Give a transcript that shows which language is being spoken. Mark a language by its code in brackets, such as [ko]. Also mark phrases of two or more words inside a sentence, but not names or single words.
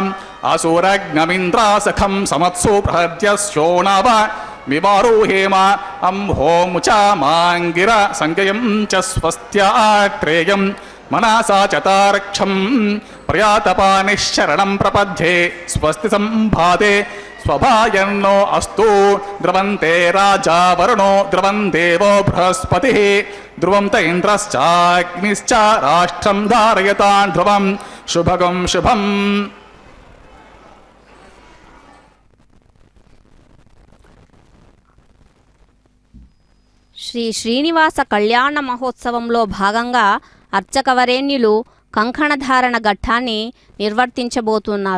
[sa] అసూరగ్నమింద్రాసఖం సమత్సు బృహద్యశోణవ మివారోహేమ. అంహోముచామాంగిర సంగయం చ స్వస్త్యాత్రేయం మనసా చతారక్షం. ప్రయాతపానిశ్చరణం ప్రపద్యే. స్వస్తి సంభాతే स्वभायन्नो अस्तु ध्रुवन्ते राजा वरुणो ध्रुवं देवो बृहस्पतिः ध्रुवं त इन्द्रश्चाग्निश्च राष्ट्रं धारयतान् ध्रुवं शुभगं शुभम्. [te] శ్రీ శ్రీనివాస కళ్యాణ మహోత్సవంలో భాగంగా అర్చకవరేణ్యులు కంకణధారణ ఘట్టాన్ని నిర్వర్తించబోతున్నారు.